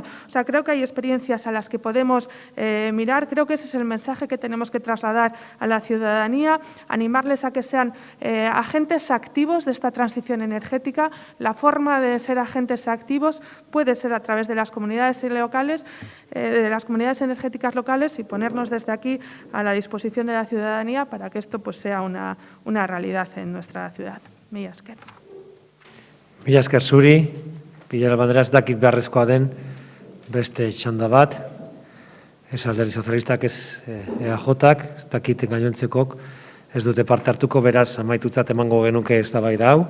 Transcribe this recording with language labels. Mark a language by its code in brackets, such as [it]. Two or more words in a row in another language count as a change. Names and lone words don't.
[es] O sea, creo que hay experiencias a las que podemos mirar, creo que ese es el mensaje que tenemos que trasladar a la ciudadanía, animarles a que sean agentes activos de esta transición energética. La forma de ser agentes activos puede ser a través de las comunidades locales, de las comunidades energéticas locales y ponernos desde aquí a la disposición de la ciudadanía para que esto pues, sea una realidad en nuestra ciudad. [eu] Mila esker. Mila esker zuri, Pilar Bandera ez dakit beharrezkoa den beste txanda bat, ez Alderdi Sozialistak, ez EAJak, ez dakit gainontzekok, ez dute parte hartuko, beraz amaitutzat emango genuke eztabaida hau.